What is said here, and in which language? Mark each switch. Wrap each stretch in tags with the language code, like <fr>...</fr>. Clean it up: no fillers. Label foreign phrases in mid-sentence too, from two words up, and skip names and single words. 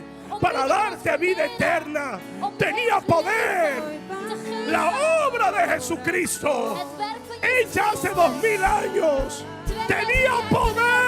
<nl>zondes, om</nl> <es>para</es> <nl>je te</nl> <es>darte vida</es> <nl>transformeren,</nl> <es>eterna.</es> <nl>om je</nl> <es>Tenía</es> <nl>eeuwig</nl> <es>poder.</es> <nl>leven te geven.</nl> <es>La obra de Jesucristo,</es> <nl>Het werk van</nl> <es>hecha hace</es> <nl>Jezus</nl> <es>2000 años, tenía poder</es>